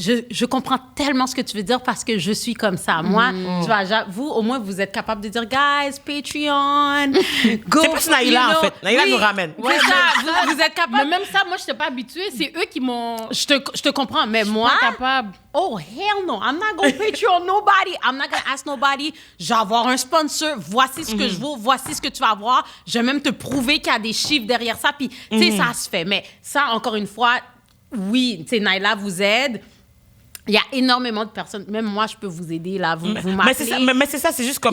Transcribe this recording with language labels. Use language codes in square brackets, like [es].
[fr] Je comprends tellement ce que tu veux dire parce que je suis comme ça. Moi, tu vois, vous, au moins, vous êtes capable de dire, guys, Patreon, go. C'est plus Naïla, en fait. Naïla nous ramène. Ouais, ça, vous êtes capable. Mais même ça, moi, je n'étais pas habituée. C'est eux qui m'ont... Je te comprends, mais moi... pas capable. [en] Oh, hell no. I'm not going to Patreon nobody. I'm not going to ask nobody. [fr] Je vais avoir un sponsor. Voici ce que je vaux. Voici ce que tu vas avoir. Je vais même te prouver qu'il y a des chiffres derrière ça. Puis, tu sais, ça se fait. Mais ça, encore une fois, oui, tu sais, Naïla vous aide. Il y a énormément de personnes. Même moi, je peux vous aider, là. Vous m'appelez. Mais c'est ça, c'est juste comme,